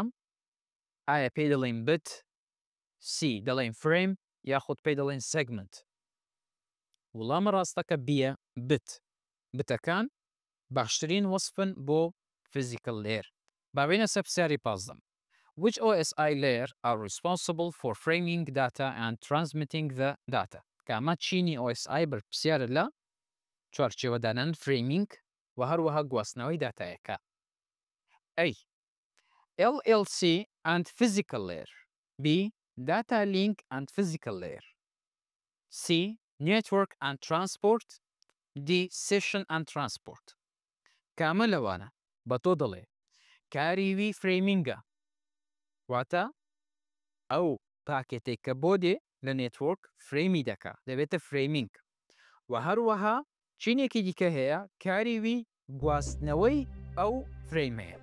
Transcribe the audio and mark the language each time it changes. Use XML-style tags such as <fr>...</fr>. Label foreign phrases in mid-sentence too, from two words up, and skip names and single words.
<ckb>ئایا پێی دەڵێن بت؟ سی دەڵێن فریم یاخود پێی دەڵێن سێگمنت؟ وڵامە ڕاستەکە بیە بت. بتەکان باشترین وەسفن بۆ</ckb> <en>physical layer.</en> <ckb>باوێنە سەبسیاری پازدەم.</ckb> <en>Which OSI layer are responsible for framing data and transmitting the data؟</en> <ckb>کامە چینی OSI بەرپرسیارە لە چوارچێوەدانان framing و هەروەها گواستنەوەی داتایەکە.</ckb> <en>A. LLC and physical layer. B. Data link and physical layer. C. Network and transport. D. Session and transport.</en> <ckb>کامە لەوانە بە تۆ دەڵێ کاریوی فرێمینگە، واتە ئەو پاکێتێک کە بۆ دێ لە نێتوۆرک فرێمی دەکا دەبێتە فرێمینگ. و هەروەها چینێکی دیکە هەیە کاریوی گواستنەوەی ئەو فرێمەیە.</ckb>